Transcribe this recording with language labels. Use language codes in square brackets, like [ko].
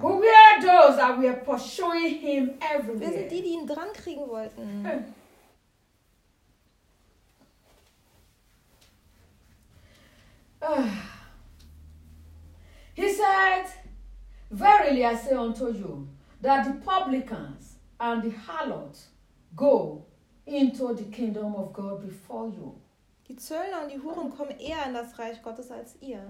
[en] Who we are those that we are pursuing him everywhere. [de] Wir sind die, die ihn dran kriegen wollten. [en] He said, verily I say unto you, that the publicans and the harlots go into the kingdom of God before you. [de] Die Zöllner und die Huren kommen eher in das Reich Gottes als ihr.